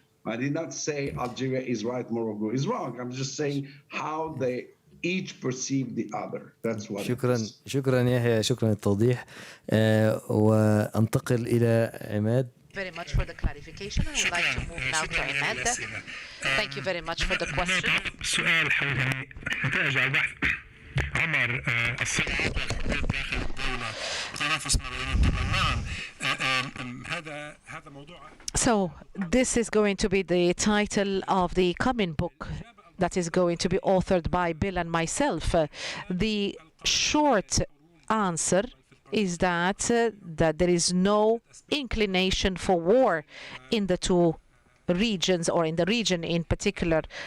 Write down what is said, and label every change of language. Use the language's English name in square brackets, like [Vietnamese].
[English] I did not say Algeria is right, Morocco is wrong. I'm just saying how they each perceive the other. That's what [Arabic] شكرا يحيى، شكرا للتوضيح. وانتقل إلى عماد. [English] Very much for the clarification. I would like to move now to Imad. Thank you very much for the question. [Arabic] سؤال حول نتائج البحث عمر الصراعات والاختلاف داخل الدولة وتنافس ما بين الدول معا. هذا موضوع. [English] So this is going to be the title of the coming book that is going to be authored by Bill and myself. The short answer is that there is no inclination for war in the two regions, or in the region in particular.